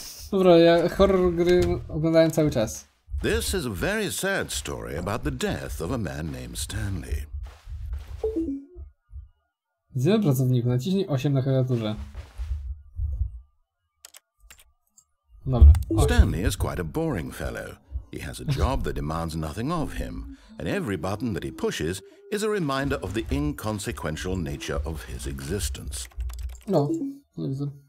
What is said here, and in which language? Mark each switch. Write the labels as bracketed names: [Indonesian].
[Polish] Dobra, ja horror gry oglądałem cały czas. [English] This is a very sad story about the death of a man named Stanley. [Polish] Widzimy pracowniku, naciśnij 8 na klawiaturze. Dobra. 8. [English] Stanley is quite a boring fellow. He has a job that demands nothing of him, and every button that he pushes is a reminder of the inconsequential nature of his existence. [Polish] No, widzę.